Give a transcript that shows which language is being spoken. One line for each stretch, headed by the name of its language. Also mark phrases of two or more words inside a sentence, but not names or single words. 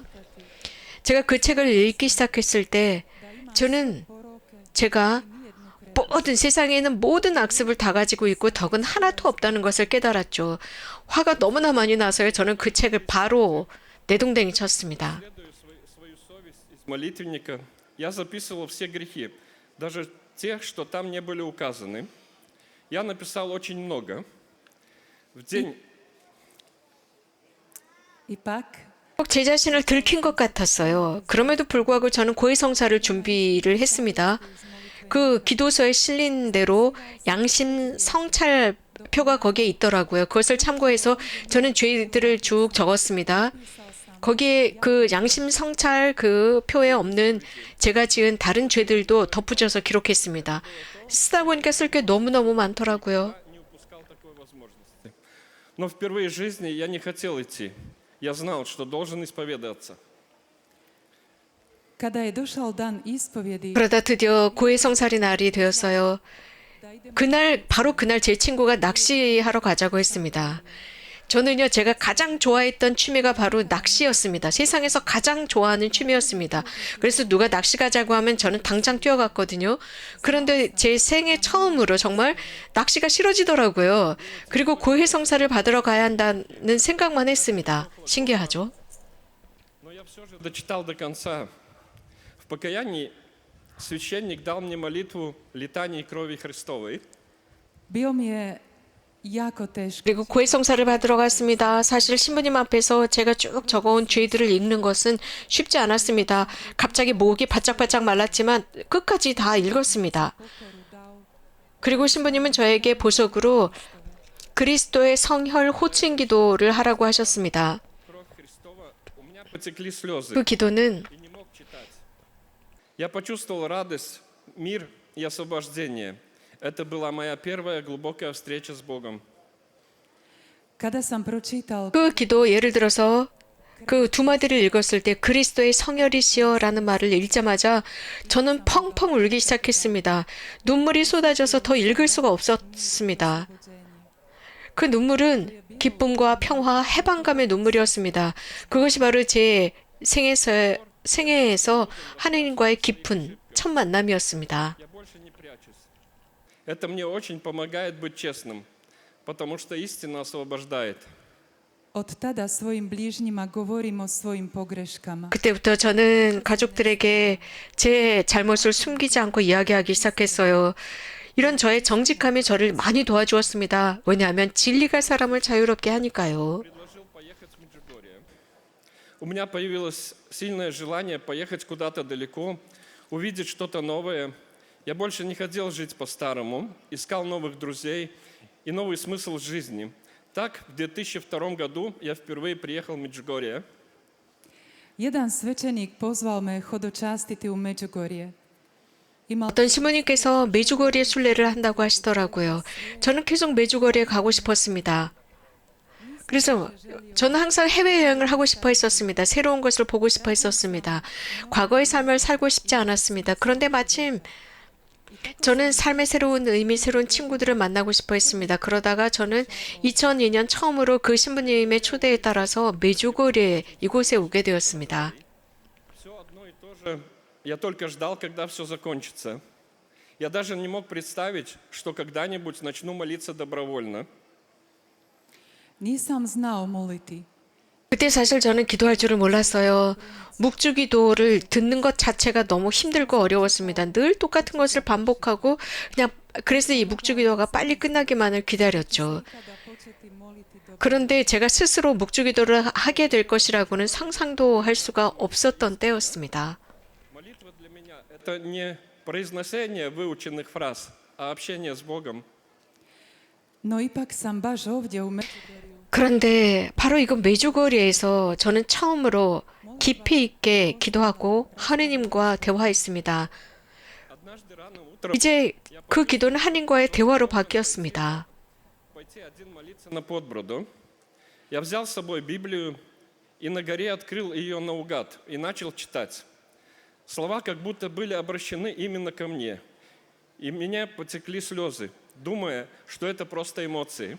Korean: 제가 그 책을 읽기 시작했을 때 저는 제가 모든 세상에 있는 모든 악습을 다 가지고 있고 덕은 하나도 없다는 것을 깨달았죠. 화가 너무나 많이 나서요. 저는 그 책을 바로 내동댕이 쳤습니다.
Russian: Исследуя свою совесть из молитвенника, я записывал все грехи, даже тех, что там не были указаны. Я написал очень много. В день
Croatian: ipak
Korean: 꼭 제 자신을 들킨 것 같았어요. 그럼에도 불구하고 저는 고해성사를 준비를 했습니다. 그 기도서에 실린 대로 양심 성찰표가 거기에 있더라고요. 그것을 참고해서 저는 죄들을 쭉 적었습니다. 거기에 그 양심 성찰 그 표에 없는 제가 지은 다른 죄들도 덧붙여서 기록했습니다. 쓰다 보니까 쓸 게 너무너무 많더라고요.
Russian: не упускал такой возможности. Но впервые в жизни я не хотел идти. Я знал, что должен исповедаться.
Croatian: kada je došao dan ispovjedi,
Korean: 그러다 드디어 고해성살이 날이 되었어요. 바로 그날 제 친구가 낚시하러 가자고 했습니다. 저는요, 제가 가장 좋아했던 취미가 바로 낚시였습니다. 세상에서 가장 좋아하는 취미였습니다. 그래서 누가 낚시 가자고 하면 저는 당장 뛰어갔거든요. 그런데 제 생애 처음으로 정말 낚시가 싫어지더라고요. 그리고 고해성사를 받으러 가야 한다는 생각만 했습니다. 신기하죠?
Russian: Но я все же дочитал до конца. В покаянии священник дал мне молитву летания крови Христовой.
Croatian: bio mi je jako teško.
Korean: 그리고 고해성사를 받으러 갔습니다. 사실 신부님 앞에서 제가 쭉 적어온 죄들을 읽는 것은 쉽지 않았습니다. 갑자기 목이 바짝바짝 말랐지만 끝까지 다 읽었습니다. 그리고 신부님은 저에게 보석으로 그리스도의 성혈 호칭 기도를 하라고 하셨습니다.
Russian: Кровь Христова, у меня потекли слезы
Korean: 그 기도는
Russian: и не мог читать. Я почувствовал радость, мир и освобождение. Это была моя первая глубокая встреча с Богом.
Croatian: Kada sam pročital
Korean: 그 기도 예를 들어서 그 두 마디를 읽었을 때 그리스도의 성혈이시여라는 말을 읽자마자 저는 펑펑 울기 시작했습니다. 눈물이 쏟아져서 더 읽을 수가 없었습니다. 그 눈물은 기쁨과 평화, 해방감의 눈물이었습니다. 그것이 바로 제 생애에서 하느님과의 깊은 첫 만남이었습니다.
Russian: Я больше не прячусь. Это мне очень помогает быть честным, потому что истина освобождает.
Croatian: od tada svojim bližnjima govorim o svojim pogreškama.
Korean: 그때부터 저는 가족들에게 제 잘못을 숨기지 않고 이야기하기 시작했어요. 이런 저의 정직함이 저를 많이 도와주었습니다. 왜냐하면 진리가 사람을 자유롭게 하니까요.
Russian: Предложил поехать в Меджугорье. У меня появилось сильное желание поехать куда-то далеко, увидеть что-то новое. Я больше не хотел жить по-старому, искал новых друзей и новый смысл жизни. Так, в 2002 году я впервые приехал в Меджугорье.
Croatian: Jedan svećenik pozvao me hodočastiti u Međugorje. Imao
Korean: 어떤 신부님께서 메주거리에 순례를 한다고 하시더라고요. 저는 계속 메주거리에 가고 싶었습니다. 그래서 저는 항상 해외여행을 하고 싶어 했었습니다. 새로운 것을 보고 싶어 했었습니다. 과거의 삶을 살고 싶지 않았습니다. 그런데 마침 저는 삶의 새로운 의미, 새로운 친구들을 만나고 싶어 했습니다. 그러다가 저는 2002년 처음으로 그 신부님의 초대에 따라서 메주거리에 이곳에 오게 되었습니다.
Russian: Все одно и то же Я только ждал, когда все закончится. Я даже не мог представить, что когда-нибудь начну молиться добровольно.
Croatian: Nisam znao moliti.
Korean: 그때 사실 저는 기도할 줄을 몰랐어요. 묵주 기도를 듣는 것 자체가 너무 힘들고 어려웠습니다. 늘 똑같은 것을 반복하고 그냥 그래서 이 묵주 기도가 빨리 끝나기만을 기다렸죠.
Croatian: Kada početi moliti dobro.
Korean: 그런데 제가 스스로 묵주 기도를 하게 될 것이라고는 상상도 할 수가 없었던 때였습니다.
Russian: Молитва для меня– это не произношение выученных фраз, а общение с Богом.
Croatian: No ipak sam baš ovdje u Međugorju
Korean: 그런데 바로 이건 메주거리에서 저는 처음으로 깊이 있게 기도하고 하느님과 대화했습니다.
Russian: Однажды рано утром
Korean: 이제 그 기도는 하나님과의 대화로 바뀌었습니다.
Russian: пойти один молиться на подброду. Я взял с собой Библию и на горе открыл ее наугад и начал читать. Слова как будто были обращены именно ко мне. И меня потекли слезы, думая, что это просто эмоции.